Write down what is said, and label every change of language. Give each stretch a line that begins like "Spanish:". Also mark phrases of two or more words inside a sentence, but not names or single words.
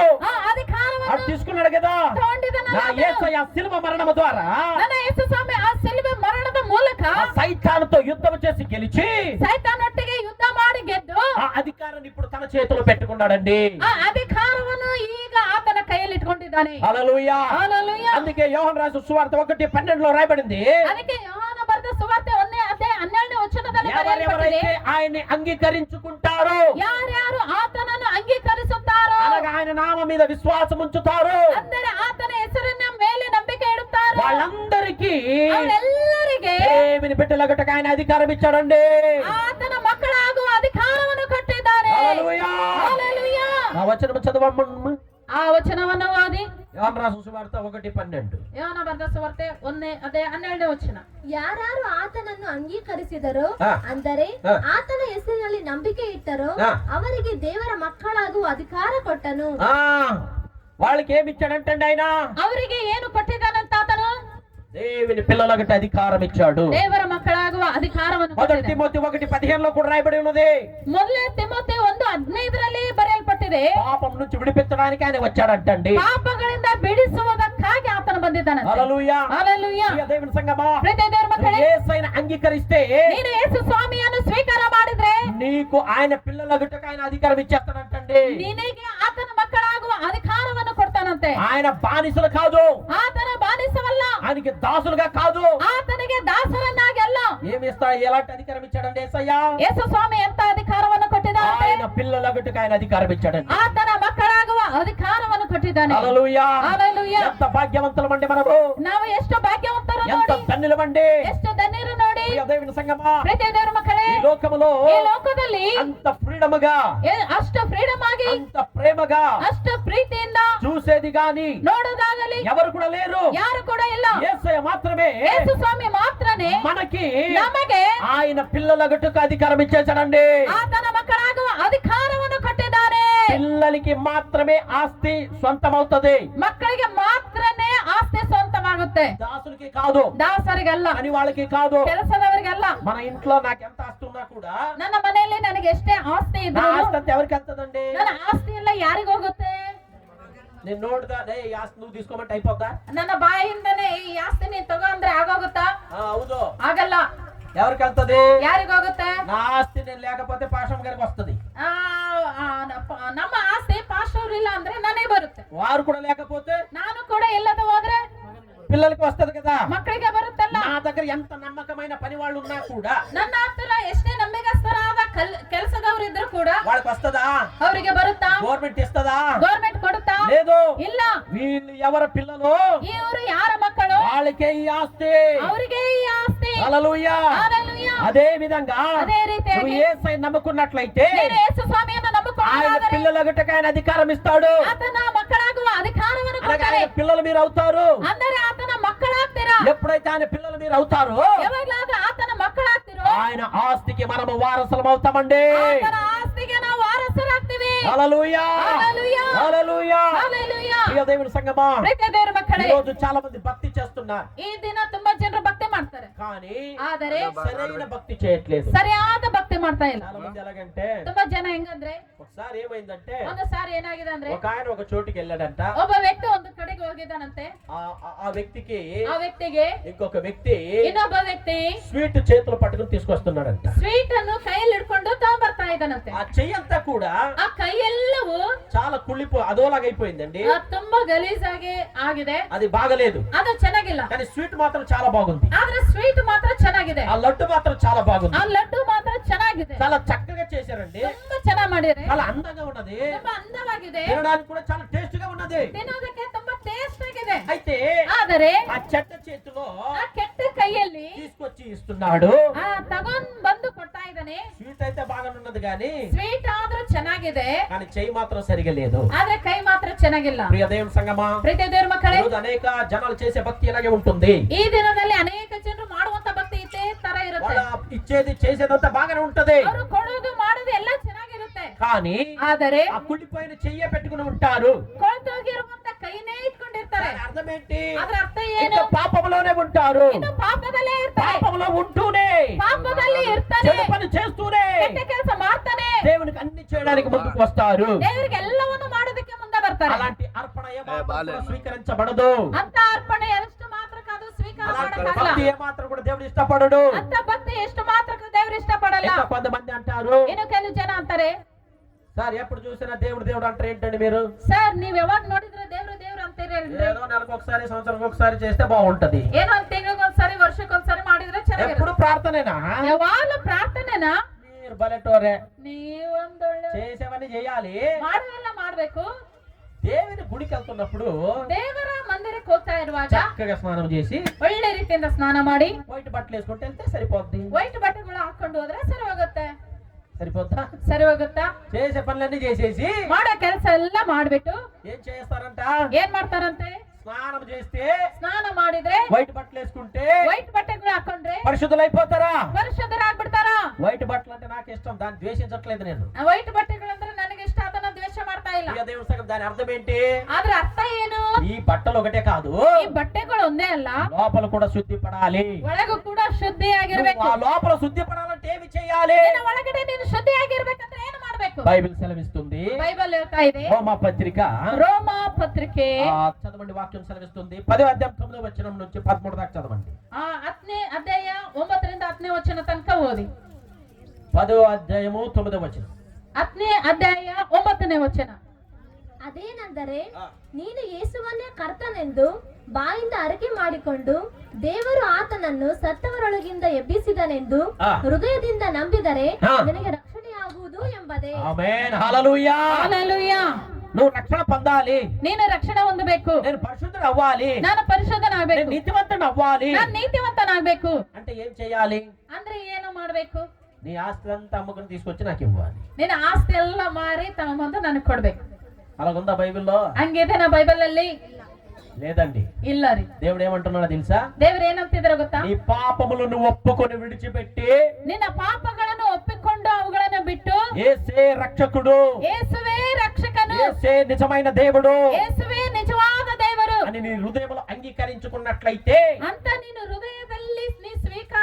Kannada: ಆ ಅಧಿಕಾರವನ್ನು
Telugu: అది తీసుకున్నాడు కదా.
Kannada: ತಗೊಂಡಿದನಲ್ಲ
Telugu: నా యేసయ్య శిలువ మరణము ద్వారా
Kannada: ನನ್ನ ಯೇಸು ಸ್ವಾಮಿ ಆ ಶಿಲುಬೆ ಮರಣದ ಮೂಲಕ
Telugu: ఆ సైతానుతో యుద్ధం చేసి గెలిచి
Kannada: ಸೈತಾನೊಟ್ಟಿಗೆ ಯುದ್ಧ ಮಾಡಿ ಗೆದ್ದು
Telugu: ఆ అధికారాన్ని ఇప్పుడు తన చేతిలో పెట్టుకున్నాడండి.
Kannada: ಆ ಅಧಿಕಾರವನ್ನು ಈಗ ಆತನ ಕೈಯಲ್ಲಿ ಇಟ್ಕೊಂಡಿದ್ದಾನೆ.
Telugu: హల్లెలూయా.
Kannada: ಹಲ್ಲೆಲೂಯಾ.
Telugu: అందుకే యోహాను రాసిన సువార్త 1:12 రాయబడింది.
Kannada: ಅದಕ್ಕೆ ಯೋಹಾನ ಬರೆದ ಸುವಾರ್ತೆ 1:12
Telugu: ఎవరెవరైతే ఆయన్ని అంగీకరించుకుంటారో,
Kannada: ಯಾರ್ಯಾರು ಆತನನ್ನು ಅಂಗೀಕರಿಸುತ್ತಾರೋ,
Telugu: అనగా ఆయన నామ మీద విశ్వాసం ఉంచుతారో,
Kannada: ಅಂದರೆ ಆತನ ಹೆಸರಿನ ಮೇಲೆ ನಂಬಿಕೆ ಇಡುತ್ತಾರೋ,
Telugu: వాళ్ళందరికీ
Kannada: ಅವರೆಲ್ಲರಿಗೆ
Telugu: దేవుని బిడ్డలగటకు ఆయన అధికారం ఇచ్చాడండి.
Kannada: ಆತನ ಮಕ್ಕಳಾಗುವ ಅಧಿಕಾರವನ್ನು ಕೊಟ್ಟಿದ್ದಾನೆ.
Telugu: హల్లెలూయా.
Kannada: ಹಲ್ಲೆಲೂಯಾ.
Telugu: ఆ వచనం చదవమ్మ.
Kannada: ಆ ವಚನವನ್ನು ಓದಿ.
Telugu: యోహాను రాసిన సువార్త 1:12.
Kannada: ಯೋಹಾನ ಬರೆದ ಸುವಾರ್ತೆ 1:12 ಯಾರು ಆತನನ್ನು ಅಂಗೀಕರಿಸಿದರೋ, ಹಾ. ಅಂದರೆ ಹಾ. ಆತನ ಹೆಸರಿನಲ್ಲಿ ನಂಬಿಕೆ ಇಟ್ಟರೋ, ಹಾ. ಅವರಿಗೆ ದೇವರ ಮಕ್ಕಳಾಗುವ ಅಧಿಕಾರ ಕೊಟ್ಟನು.
Telugu: ఆ వాళ్ళకి ఏమి ఇచ్చాడంటండి ఆయన?
Kannada: ಅವರಿಗೆ ಏನು ಕೊಟ್ಟಿದ್ದಾನಂತ ಆತನು?
Telugu: దేవుని పిల్లలగట అధికారం ఇచ్చాడు.
Kannada: ದೇವರ ಮಕ್ಕಳಾಗುವ ಅಧಿಕಾರವನ್ನು
Telugu: మొదటి
Kannada: ಕೊಟ್ಟಿದ್ದಾನೆ.
Telugu: తిమోతి 1:15 కూడా రాయబడి ఉన్నది.
Kannada: ಮೊದಲನೇ ತಿಮೋಥೆ 1:15 ಬರೆಯಲ್ಪಟ್ಟಿದೆ.
Telugu: పాపం నుంచి విడిపించడానికి ఆయన వచ్చాడంటండి.
Kannada: ಪಾಪಗಳಿಂದ ಬಿಡಿಸುವುದಕ್ಕಾಗಿ ಆತನು ಬಂದಿದ್ದಾನೆ.
Telugu: హల్లెలూయా.
Kannada: ಹಲ್ಲೆಲೂಯಾ.
Telugu: ప్రియ దేవుని సంగమా,
Kannada: ಪ್ರೀತಿಯ ದೇವರ ಮಕ್ಕಳೇ,
Telugu: యేసయ్యను అంగీకరిస్తే
Kannada: ನೀನು ಯೇಸು ಸ್ವಾಮಿಯನ್ನು ಸ್ವೀಕಾರ ಮಾಡಿದ್ರೆ
Telugu: నీకు ఆయన పిల్లలగటకు ఆయన అధికారం ఇచ్చేస్తాడంటండి.
Kannada: ನಿನಗೆ ಆತನ ಮಕ್ಕಳಾಗುವ ಅಧಿಕಾರವನ್ನು ಕೊಡ್ತಾನಂತೆ.
Telugu: ఆయన బానిసలు కాదు,
Kannada: ಆತನ ಬಾನಿಸವಲ್ಲ,
Telugu: ఆయనకి దాసులుగా కాదు.
Kannada: ಆತನಿಗೆ ದಾಸರನ್ನಾಗಿ ಅಲ್ಲ.
Telugu: ఏమి ఇస్తా, ఎలాంటి అధికారం ఇచ్చాడండి యేసయ్య?
Kannada: ಯೇಸು ಸ್ವಾಮಿ ಎಂತ ಅಧಿಕಾರವನ್ನು ಕೊಟ್ಟಿದ್ದಾನೆ?
Telugu: ఆయన పిల్లలగటకు ఆయన అధికారం ఇచ్చాడండి.
Kannada: ಆತನ ಮಕ್ಕಳಾಗುವ ಅಧಿಕಾರವನ್ನು ಕೊಟ್ಟಿದ್ದಾನೆ.
Telugu: హల్లెలూయా.
Kannada: ಹಲ್ಲೆಲೂಯಾ.
Telugu: ఎంత భాగ్యవంతులమండి మనము,
Kannada: ನಾವು ಎಷ್ಟು ಭಾಗ್ಯವಂತರು
Telugu: ఎంత
Kannada: ನೋಡಿ,
Telugu: ధన్యులమండి.
Kannada: ಎಷ್ಟು ಧನ್ಯರು ನೋಡಿ.
Telugu: ప్రియ దేవుని సంగమా,
Kannada: ಪ್ರೀತಿಯ ದೇವರ ಮಕ್ಕಳೇ,
Telugu: ఈ లోకములో
Kannada: ಈ ಲೋಕದಲ್ಲಿ
Telugu: అంత ఫ్రీడమ్ గా,
Kannada: ಅಷ್ಟು ಫ್ರೀಡಮ್ ಆಗಿ,
Telugu: అంత ప్రేమగా
Kannada: ಅಷ್ಟು ಪ್ರೀತಿಯಿಂದ
Telugu: చూసేది గాని
Kannada: ನೋಡೋದಾಗಲಿ
Telugu: ఎవరు కూడా లేరు.
Kannada: ಯಾರು ಕೂಡ ಇಲ್ಲ.
Telugu: యేసయ్య మాత్రమే
Kannada: ಯೇಸು ಸ್ವಾಮಿ ಮಾತ್ರನೇ
Telugu: మనకి
Kannada: ನಮಗೆ
Telugu: ఆయన పిల్లలగటకు అధికారం ఇచ్చేసాడండి.
Kannada: ಆತನ ಮಕ್ಕಳಾಗುವ ಅಧಿಕಾರವನ್ನು ಕೊಟ್ಟಿದ್ದಾನೆ.
Telugu: పిల్లలకి మాత్రమే ఆస్తి సొంతమవుతుంది,
Kannada: ಮಕ್ಕಳಿಗೆ ಮಾತ್ರನೇ ಆಸ್ತಿ ಸ್ವಂತವಾಗುತ್ತೆ.
Telugu: దాసులకి కాదు,
Kannada: ದಾಸರಿಗಲ್ಲ,
Telugu: అని వాళ్ళకి కాదు.
Kannada: ಕೆಲಸದವರಿಗಲ್ಲ.
Telugu: మన ఇంట్లో నాకు ఎంత ఆస్తి ఉన్నా కూడా
Kannada: ನನ್ನ ಮನೆಯಲ್ಲಿ ನನಗೆ ಎಷ್ಟೇ ಆಸ್ತಿ
Telugu: నా
Kannada: ಇದ್ರು
Telugu: ఆస్తి అంతా ఎవరికి వెళ్తుందండి?
Kannada: ನನ್ನ ಆಸ್ತಿ ಎಲ್ಲ ಯಾರಿಗ ಹೋಗುತ್ತೆ?
Telugu: నేను నోడుదా ఈ ఆస్తి నువ్వు తీసుకోమంటే అయిపోద్దా?
Kannada: ನನ್ನ ಬಾಯಿಂದನೇ ಈ ಆಸ್ತಿ ನೀನ್ ತಗೋ ಅಂದ್ರೆ ಆಗೋಗುತ್ತಾ?
Telugu: అవును.
Kannada: ಆಗಲ್ಲ.
Telugu: ఎవరికి వెళ్తది?
Kannada: ಯಾರಿಗ ಹೋಗುತ್ತೆ?
Telugu: నా ఆస్తి నేను లేకపోతే పాషం గారికి వస్తది.
Kannada: ನಮ್ಮ ಆಸ್ತಿ ಪಾಸ್ಟರ್ ಇಲ್ಲ ಅಂದ್ರೆ ನನಗೆ ಬರುತ್ತೆ.
Telugu: వారు కూడా లేకపోతే
Kannada: ನಾನು ಕೂಡ ಇಲ್ಲದ ಹೋದ್ರೆ
Telugu: పిల్లలకి వస్తది కదా.
Kannada: ಮಕ್ಕಳಿಗೆ ಬರುತ್ತಲ್ಲ.
Telugu: నా దగ్గర ఎంత నమ్మకమైన పని వాళ్ళు ఉన్నా కూడా,
Kannada: ನನ್ನ ಹತ್ತಿರ ಎಷ್ಟೇ ನಂಬಿಕಸ್ಥರಾದ ಕೆಲಸದವರು ಇದ್ರು ಕೂಡ
Telugu: వాళ్ళకి వస్తదా?
Kannada: ಅವರಿಗೆ ಬರುತ್ತಾ?
Telugu: గవర్నమెంట్ ఇస్తదా?
Kannada: ಗೌರ್ಮೆಂಟ್ ಕೊಡುತ್ತಾ?
Telugu: లేదు.
Kannada: ಇಲ್ಲ.
Telugu: వీళ్ళు ఎవరి పిల్లలు
Kannada: ಇವರು ಯಾರ ಮಕ್ಕಳು?
Telugu: వాళ్ళకే ఈ ఆస్తి.
Kannada: ಅವರಿಗೆ ಈ ಆಸ್ತಿ.
Telugu: హల్లెలూయా.
Kannada: ಹಲ್ಲೆಲೂಯಾ.
Telugu: అదే విధంగా
Kannada: ಅದೇ ರೀತಿಯಾಗಿ
Telugu: నువ్వు యేసయ్యను నమ్ముకున్నట్లయితే
Kannada: ನೀನು ಯೇಸು ಸ್ವಾಮಿಯನ್ನು
Telugu: ఆయన
Kannada: ನಂಬಿಕೊಂಡಾದರೆ
Telugu: పిల్లలగటకు ఆయన అధికారం ఇస్తాడు.
Kannada: ಆತನ ಮಕ್ಕಳಾಗುವ ಅಧಿಕಾರವನ್ನು
Telugu: అనగా
Kannada: ಕೊಡ್ತಾರೆ.
Telugu: ఆయన పిల్లలు మీరు అవుతారు.
Kannada: ಅಂದರೆ ಆತನ ಮಕ್ಕಳಾಗ್ತಾರೆ. ಆಗ್ತೀರಾ,
Telugu: ఎప్పుడైతే ఆయన పిల్లలు మీరు అవుతారో
Kannada: ಯಾವಾಗ್ಲಾದ್ರೂ ಆತನ ಮಕ್ಕಳಾಗ್ತಿರೋ
Telugu: ఆయన ఆస్తికి మనము వారసులం అవుతామండి.
Kannada: ಆತನ ಆಸ್ತಿಗೆ ನಾವು ವಾರಸರಾಗ್ತೀವಿ.
Telugu: హల్లెలూయా హల్లెలూయా. హల్లెలూయా. హల్లెలూయా. ప్రియ దేవుని సంగమా,
Kannada: ಪ್ರೀತಿಯ ದೇವರ ಮಕ್ಕಳೇ,
Telugu: ఈ రోజు చాలా మంది భక్తి చేస్తున్నారు,
Kannada: ಈ ದಿನ ತುಂಬಾ ಜನರು ಭಕ್ತಿ ಮಾಡ್ತಾರೆ,
Telugu: కానీ
Kannada: ಆದರೆ
Telugu: సరైన భక్తి చేయట్లేదు.
Kannada: ಸರಿಯಾದ ಭಕ್ತಿ ಮಾಡ್ತಾ ಇಲ್ಲ.
Telugu: చాలా మంది ఎలాగంటే
Kannada: ತುಂಬಾ ಜನ ಹೆಂಗಂದ್ರೆ,
Telugu: ఒకసారి ఏమైందంటే
Kannada: ಒಂದು ಸಾರಿ ಏನಾಗಿದೆ ಅಂದ್ರೆ,
Telugu: ఒక ఆయన ఒక చోటుకి వెళ్ళాడంట.
Kannada: ಒಬ್ಬ ವ್ಯಕ್ತಿ ಒಂದು ಕಡೆಗೆ ಹೋಗಿದ್ದಾನಂತೆ.
Telugu: ఆ వ్యక్తికి
Kannada: ಆ ವ್ಯಕ್ತಿಗೆ
Telugu: ఇంకొక వ్యక్తి
Kannada: ಇನ್ನೊಬ್ಬ ವ್ಯಕ್ತಿ
Telugu: స్వీట్ చేతులు పట్టుకుని తీసుకొస్తున్నాడంట.
Kannada: ಸ್ವೀಟ್ ಅನ್ನು ಕೈಯಲ್ಲಿ ಹಿಡ್ಕೊಂಡು ತಗೊಂಡ್ಬರ್ತಾ ಇದ್ದಾನಂತೆ.
Telugu: ఆ చెయ్యి అంతా కూడా
Kannada: ಆ ಕೈಯೆಲ್ಲವೂ
Telugu: చాలా అదోలాగైపోయిందండి.
Kannada: ತುಂಬಾ ಗಲೀಜಾಗಿ ಆಗಿದೆ,
Telugu: అది బాగలేదు,
Kannada: ಅದು ಚೆನ್ನಾಗಿಲ್ಲ.
Telugu: కానీ స్వీట్ మాత్రం చాలా బాగుంది.
Kannada: ಆದ್ರೆ ಸ್ವೀಟ್ ಮಾತ್ರ ಚೆನ್ನಾಗಿದೆ,
Telugu: ఆ లడ్డు మాత్రం చాలా బాగుంది,
Kannada: ಆ ಲಡ್ಡು ಮಾತ್ರ ಚೆನ್ನಾಗಿದೆ,
Telugu: చాలా చక్కగా చేశారండి,
Kannada: ತುಂಬಾ ಚೆನ್ನಾಗಿ ಮಾಡಿದ್ರೆ,
Telugu: చాలా అందంగా ఉన్నది,
Kannada: ತುಂಬಾ అందವಾಗಿದೆ,
Telugu: తినడానికి కూడా చాలా టేస్ట్ గా ఉన్నది.
Kannada: ತಿನ್ನೋದಕ್ಕೆ ತುಂಬಾ ಟೇಸ್ಟ್ ಆಗಿದೆ.
Telugu: అయితే
Kannada: ಆದರೆ
Telugu: ఆ చెడ్డ చేతిలో
Kannada: ಆ ಕೆಟ್ಟ ಕೈಯಲ್ಲಿ
Telugu: తీసుకొచ్చి ఇస్తున్నాడు.
Kannada: ತಗೊಂಡ್ ಬಂದು ಕೊಡ್ತಾ ಇದ್ದಾನೆ.
Telugu: స్వీట్ అయితే బాగానే ఉన్నది కానీ
Kannada: ಸ್ವೀಟ್ ಆದ್ರೂ ಚೆನ್ನಾಗಿದೆ,
Telugu: కానీ చెయ్యి మాత్రం సరిగా లేదు.
Kannada: ಆದ್ರೆ ಕೈ ಮಾತ್ರ ಚೆನ್ನಾಗಿಲ್ಲ.
Telugu: ప్రియ దేవుని సంగమా,
Kannada: ಪ್ರೀತಿಯ ದೇವರ ಮಕ್ಕಳೇ,
Telugu: ఈరోజు అనేక జనాలు చేసే భక్తి ఇలాగే ఉంటుంది.
Kannada: ಈ ದಿನದಲ್ಲಿ ಅನೇಕ ಜನರು ಮಾಡುವಂತ ಭಕ್ತಿ ಇದೇ ತರ ಇರುತ್ತೆ.
Telugu: వాళ్ళ ఇచ్చేది చేసేదంతా బాగానే ఉంటది,
Kannada: ಅವರು ಕೊಡೋದು ಮಾಡೋದು ಎಲ್ಲ ಚೆನ್ನಾಗಿರುತ್ತೆ,
Telugu: కానీ
Kannada: ಆದರೆ
Telugu: ఆ కుళ్ళిపోయిన చెయ్యే పెట్టుకుని ఉంటారు.
Kannada: ಕೊಳ್ತೋಗಿರುವಂತ ಕೈನೇ ಇಟ್ಕೊಂಡಿರ್ತಾರೆ.
Telugu: దాని అర్థం ఏంటి?
Kannada: ಅದ್ರ ಅರ್ಥ
Telugu: ఇంకా
Kannada: ಏನು?
Telugu: పాపంలోనే ఉంటారు,
Kannada: ಇನ್ನು ಪಾಪದಲ್ಲೇ ಇರ್ತಾರೆ,
Telugu: పాపంలో ఉంటూనే
Kannada: ಪಾಪದಲ್ಲಿ ಇರ್ತಾನೆ,
Telugu: చెడు పని చేస్తూనే
Kannada: ಕೆಟ್ಟ ಕೆಲಸ ಮಾಡ್ತಾನೆ,
Telugu: దేవునికి అన్ని చేయడానికి ముందుకు వస్తారు.
Kannada: ದೇವರಿಗೆ ಎಲ್ಲವನ್ನು ಮಾಡೋದಕ್ಕೆ ಮುಂದೆ ಬರ್ತಾರೆ.
Telugu: అలాంటి అర్పణ ఏమాత్రం కూడా స్వీకరించబడదు.
Kannada: ಅಂತ ಅರ್ಪಣೆ ಎಷ್ಟು ಮಾತ್ರ ಅದು ಸ್ವೀಕಾರ
Telugu: అలాంటి
Kannada: ಮಾಡಕ್ಕಾಗಲ್ಲ.
Telugu: భక్తి ఏమాత్రం కూడా దేవుడు ఇష్టపడడు.
Kannada: ಅಂತ ಭಕ್ತಿ ಎಷ್ಟು ಮಾತ್ರ ದೇವರು ಇಷ್ಟಪಡಲ್ಲ.
Telugu: ఇంకా కొంతమంది అంటారు,
Kannada: ಇನ್ನು ಕೆಲವು ಜನ ಅಂತಾರೆ,
Telugu: సార్ ఎప్పుడు చూసినా దేవుడు దేవుడు అంటారు ఏంటండి మీరు?
Kannada: ಸರ್ ನೀವ್ ಯಾವಾಗ ನೋಡಿದ್ರೆ ದೇವ್ರು ದೇವ್ರು ಅಂತೀರಿ,
Telugu: ఏదో నెలకు ఒకసారి సంవత్సరానికి ఒకసారి చేస్తే బాగుంటది.
Kannada: ಏನೋ ಒಂದ್ ತಿಂಗಳಿಗೊಂದ್ಸರಿ ವರ್ಷಕ್ಕೊಂದ್ಸರಿ ಮಾಡಿದ್ರೆ ಚೆನ್ನಾಗಿರುತ್ತೆ.
Telugu: ఎప్పుడు ప్రార్థనేనా?
Kannada: ಯಾವಾಗಲೂ ಪ್ರಾರ್ಥನೆನಾ?
Telugu: మీరు బలెటోరే,
Kannada: ನೀವೊಂದೊಳ್ಳೆ
Telugu: చేసేవన్నీ చేయాలి.
Kannada: ಮಾಡೋದೆಲ್ಲ ಮಾಡ್ಬೇಕು.
Telugu: దేవుని గుడికి వెళ్తున్నప్పుడు
Kannada: ದೇವರ ಮಂದಿರಕ್ಕೆ ಹೋಗ್ತಾ ಇರುವಾಗ
Telugu: చక్కగా స్నానం చేసి
Kannada: ಒಳ್ಳೆ ರೀತಿಯಿಂದ ಸ್ನಾನ ಮಾಡಿ
Telugu: వైట్ బట్టలు వేసుకుంటే వెళ్తే సరిపోద్ది.
Kannada: ವೈಟ್ ಬಟ್ಟೆಗಳು ಹಾಕೊಂಡು ಹೋದ್ರೆ ಸರಿ ಹೋಗುತ್ತೆ.
Telugu: సరిపోద్దా?
Kannada: ಸರಿ ಹೋಗುತ್ತಾ?
Telugu: చేసే పనులన్నీ చేసేసి
Kannada: ಮಾಡೋ ಕೆಲಸ ಎಲ್ಲ ಮಾಡ್ಬಿಟ್ಟು
Telugu: ఏం చేస్తారంట?
Kannada: ಏನ್ ಮಾಡ್ತಾರಂತೆ?
Telugu: స్నానం చేస్తే
Kannada: ಸ್ನಾನ ಮಾಡಿದ್ರೆ
Telugu: వైట్ బట్టలు వేసుకుంటే
Kannada: ವೈಟ್ ಬಟ್ಟೆಗಳು ಹಾಕೊಂಡ್ರೆ
Telugu: పరిశుద్ధులైపోతారా?
Kannada: ಪರಿಶುದ್ಧರಾಗ್ಬಿಡ್ತಾರ.
Telugu: వైట్ బట్టలు అంటే నాకు ఇష్టం, దాన్ని ద్వేషించట్లేదు నేను.
Kannada: ವೈಟ್ ಬಟ್ಟೆಗಳಂದ್ರೆ ನನಗೆ ಇಷ್ಟ, ಅದನ್ನ ದ್ವೇಷ ಮಾಡ್ತಾ ಇಲ್ಲ.
Telugu: ప్రియ దేవుని సంగం, దాని అర్థం ఏంటి?
Kannada: ಆದ್ರೆ ಅರ್ಥ ಏನು?
Telugu: ఈ బట్టలు ఒకటే కాదు,
Kannada: ಈ ಬಟ್ಟೆಗಳು ಒಂದೇ ಅಲ್ಲ,
Telugu: లోపల కూడా శుద్ధి పడాలి.
Kannada: ಒಳಗೂ ಕೂಡ ಶುದ್ಧಿಯಾಗಿರ್ಬೇಕು.
Telugu: ఆ లోపల శుద్ధి పడాలంటే ఏమి చేయాలి?
Kannada: ನಿನ್ನ ಒಳಗಡೆ ನೀನು ಶುದ್ಧಿಯಾಗಿರ್ಬೇಕಂದ್ರೆ ಏನು ಮಾಡ್ಬೇಕು?
Telugu: బైబిల్ సెలవిస్తుంది.
Kannada: ಬೈಬಲ್ ಹೇಳ್ತಾ ಇದೆ,
Telugu: రోమా పత్రిక
Kannada: ರೋಮ ಪತ್ರಿಕೆ
Telugu: చదవండి, వాక్యం సెలవిస్తుంది. 10వ అధ్యాయం 9వ వచనం నుంచి 13 దాకా చదవండి.
Kannada: 10ನೇ ಅಧ್ಯಾಯ 9ರಿಂದ 10ನೇ ವಚನ ತನಕ ಓದಿ.
Telugu: 10వ అధ్యాయము 9వ వచనం.
Kannada: 10ನೇ ಅಧ್ಯಾಯ 9ನೇ ವಚನ. ಅದೇನೆಂದರೆ, ನೀನು ಯೇಸುವನ್ನೇ ಕರ್ತನೆಂದು ಬಾಯಿಂದ ಅರಿಕೆ ಮಾಡಿಕೊಂಡು ದೇವರು ಆತನನ್ನು ಸತ್ತವರೊಳಗಿಂದ ಎಬ್ಬಿಸಿದನೆಂದು ಹೃದಯದಿಂದ ನಂಬಿದರೆ ನಿನಗೆ ರಕ್ಷಣೆಯಾಗುವುದು ಎಂಬುದೇ. ಆಮೆನ್,
Telugu: హల్లెలూయా. హల్లెలూయా. నువ్వు రక్షణ పొందాలి,
Kannada: ನೀನು ರಕ್ಷಣೆ ಹೊಂದಬೇಕು,
Telugu: నేను పరిశుద్ధుడు అవ్వాలి,
Kannada: ನಾನು ಪರಿಶುದ್ಧನಾಗಬೇಕು,
Telugu: నేను నీతివంతుడు అవ్వాలి
Kannada: ನಾನು ನೀತಿವಂತನಾಗಬೇಕು
Telugu: అంటే ఏం చేయాలి?
Kannada: ಅಂದ್ರೆ ಏನು ಮಾಡ್ಬೇಕು?
Telugu: నీ ఆస్తి అంతా అమ్ముకుని తీసుకొచ్చి నాకు ఇవ్వాలి.
Kannada: ನಿನ್ನ ಆಸ್ತಿ ಎಲ್ಲ ಮಾರಿ ತಗೊಂಬಂದು ನನಗೆ ಕೊಡ್ಬೇಕು.
Telugu: అలాగుందా బైబిల్లో?
Kannada: ಹಂಗಿದೆ ನಾ ಬೈಬಲ್ ಅಲ್ಲಿ
Telugu: లేదండి.
Kannada: ಇಲ್ಲ ರೀ.
Telugu: దేవుడు ఏమంటున్నాడో తెలుసా?
Kannada: ದೇವ್ರು ಏನಂತಿದಾರ ಗೊತ್ತಾ?
Telugu: నీ పాపములను ఒప్పుకొని విడిచిపెట్టి
Kannada: ನಿನ್ನ ಪಾಪಗಳನ್ನು ಒಪ್ಪಿಕೊಂಡು ಅವುಗಳನ್ನು ಬಿಟ್ಟು
Telugu: యేసే రక్షకుడు,
Kannada: ಯೇಸುವೇ ರಕ್ಷಕನು,
Telugu: యేసే నిజమైన దేవుడు
Kannada: ಯೇಸುವೇ ನಿಜವಾದ ದೇವರು
Telugu: అని నీ హృదయంలో అంగీకరించుకున్నట్లయితే,
Kannada: ಅಂತ ನೀನು ಹೃದಯದಲ್ಲಿ ನೀ ಸ್ವೀಕಾರ